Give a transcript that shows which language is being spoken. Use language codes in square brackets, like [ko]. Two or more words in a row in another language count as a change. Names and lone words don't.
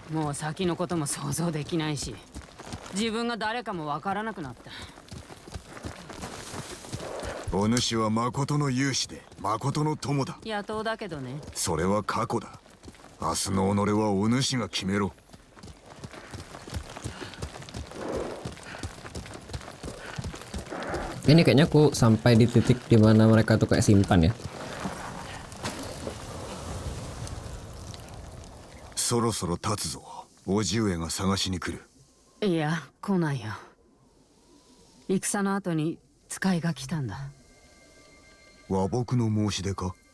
[ja] もう先のことも想像できないし、自分が誰かもわからなくなった。お主は誠の勇士で誠の友だ。野党だけどね。それは過去だ。明日の己はお主が決めろ。 [id] Ini kayaknya aku sampai di titik dimana mereka tuh kayak simpan ya. [ja] そろそろ立つぞ。叔父上が探しに来る。いや、来ないよ。戦の後に使いが来たんだ。和睦の申し出か？